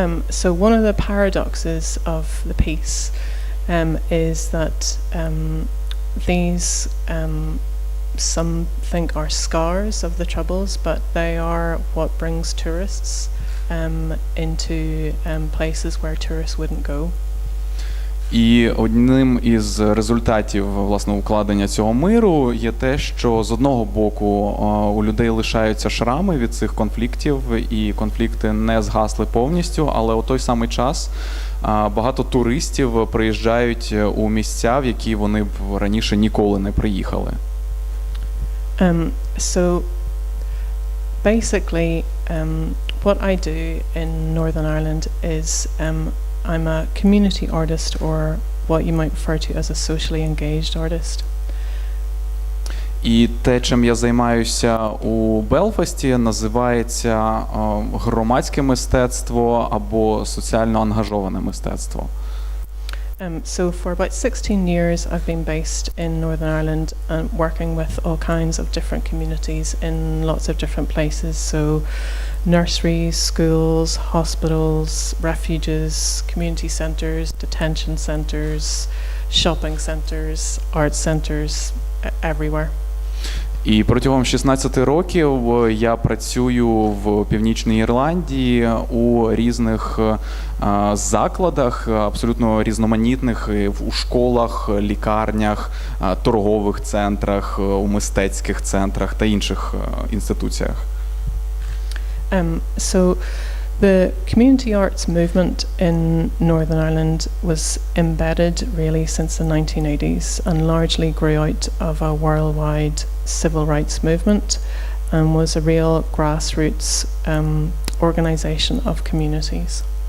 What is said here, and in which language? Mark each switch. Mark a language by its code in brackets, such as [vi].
[en] So one of the paradoxes of the piece is that these some think are scars of the Troubles, but they are what brings tourists into places where tourists wouldn't go. [uk] І одним із результатів, власне, укладення цього миру є те, що з одного боку у людей лишаються шрами від цих конфліктів, і конфлікти не згасли повністю, але у той самий час багато туристів приїжджають у місця, в які вони б раніше ніколи не приїхали. [en] So basically, what I do in Northern Ireland is I'm a community artist, or what you might refer to as a socially engaged artist. [uk] І те, чим я займаюся у Белфасті, називається громадське мистецтво або соціально ангажоване мистецтво. [en] So for about 16 years I've been based in Northern Ireland and working with all kinds of different communities in lots of different places. So nurseries, schools, hospitals, refuges, community centres, detention centres, shopping centres, art centres, everywhere. [uk] І протягом 16 років я працюю в Північній Ірландії у різних закладах, абсолютно різноманітних, у школах, лікарнях, торгових центрах, у мистецьких центрах та інших інституціях. [en] So the community arts movement in Northern Ireland was embedded really since the 1980s and largely grew out of a worldwide civil rights movement and was a real grassroots organization of communities.